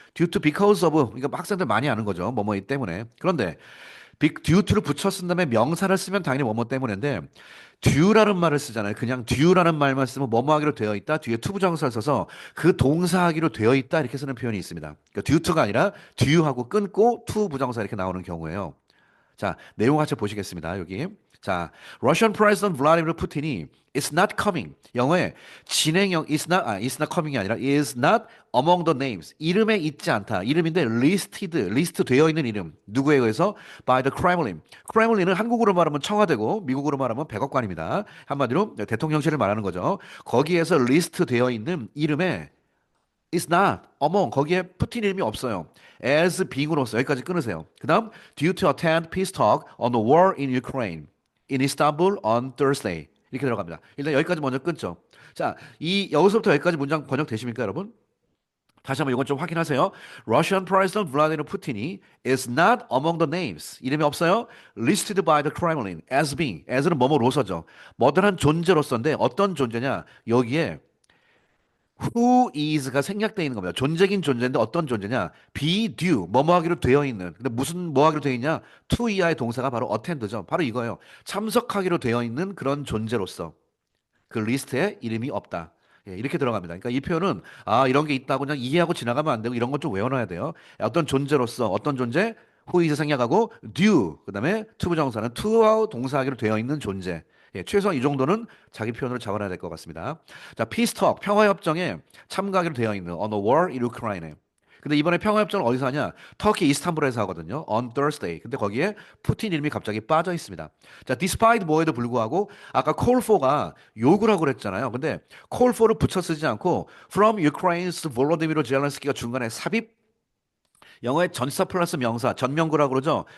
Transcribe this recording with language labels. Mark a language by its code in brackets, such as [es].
[ko] due to because of 이거 학생들 많이 아는 거죠. 뭐뭐 때문에. 그런데 due를 붙여 쓴 다음에 명사를 쓰면 당연히 뭐뭐 때문인데 due라는 말을 쓰잖아요. 그냥 due라는 말만 쓰면 뭐뭐 하기로 되어 있다. 뒤에 to 부정사를 써서 그 동사하기로 되어 있다. 이렇게 쓰는 표현이 있습니다. 그러니까 due to가 아니라 due하고 끊고 to 부정사 이렇게 나오는 경우예요. 자, 내용 같이 보시겠습니다. 여기. [en] 자, Russian President Vladimir Putin이 is not coming. [ko] 영어에 진행형 [en] is not coming이 아니라 is not among the names. [ko] 이름에 있지 않다. 이름인데 리스트 되어 있는 이름. 누구에 의해서? [en] by the Kremlin. [ko] 크렘린은 한국으로 말하면 청와대고 미국으로 말하면 백악관입니다. 한마디로 대통령실을 말하는 거죠. 거기에서 리스트 되어 있는 이름에 [en] is not among [ko] 거기에 푸틴 이름이 없어요. as being으로서 여기까지 끊으세요. [en] 그다음 due to attend peace talk on the war in Ukraine in Istanbul on Thursday [ko] 이렇게 들어갑니다. 일단 여기까지 먼저 끊죠. 자, 이 여기서부터 여기까지 문장 번역되십니까, 여러분? 다시 한번 이건 좀 확인하세요. [en] Russian President Vladimir Putin이 is not among the names. [ko] 이름이 없어요. [en] Listed by the Kremlin as being. [ko] as는 뭐뭐로서죠. 뭐든한 존재로서인데 어떤 존재냐? 여기에 who is가 생략되어 있는 겁니다. 존재긴 존재인데 어떤 존재냐? be due, 뭐뭐 하기로 되어 있는. 근데 무슨 뭐 하기로 되어 있냐? to 이하의 동사가 바로 attend죠. 바로 이거예요. 참석하기로 되어 있는 그런 존재로서 그 리스트에 이름이 없다. 예, 이렇게 들어갑니다. 그러니까 이 표현은 아 이런 게 있다고 그냥 이해하고 지나가면 안 되고 이런 것 좀 외워놔야 돼요. 어떤 존재로서 어떤 존재 who is 생략하고 due 그다음에 to 부정사는 to와 동사하기로 되어 있는 존재. 예, 최소한 이 정도는 자기 표현으로 잡아놔야 될 것 같습니다. [en] 자, peace talk [ko] 평화협정에 참가하기로 되어 있는 [en] on the war in Ukraine. [ko] 근데 이번에 평화협정을 어디서 하냐? 터키 이스탄불에서 하거든요. [en] On Thursday. [ko] 근데 거기에 푸틴 이름이 갑자기 빠져 있습니다. 자, despite 뭐에도 불구하고 아까 [en] call for [ko] 가 요구라고 그랬잖아요. 근데 call for를 붙여 쓰지 않고 from Ukraine's Volodymyr Zelensky가 중간에 삽입 영어의 전치사 플러스 명사, 전명구라고 그러죠.